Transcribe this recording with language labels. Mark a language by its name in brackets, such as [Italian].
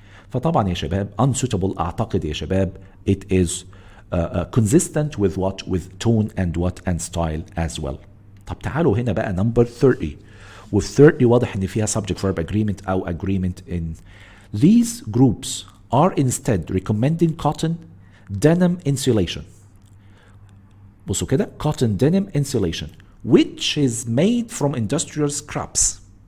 [Arabic] فطبعا يا شباب [English] unsuitable [Arabic] اعتقد يا شباب [English] it is consistent with what? With tone and what? And style as well. [Arabic] طب تعالوا هنا بقى [English] number 30. with 30 [Arabic] واضح ان فيها [English] subject verb agreement او agreement in. These groups are instead recommending cotton denim insulation. [Arabic] بصوا كده [English] cotton denim insulation which is made from industrial scraps.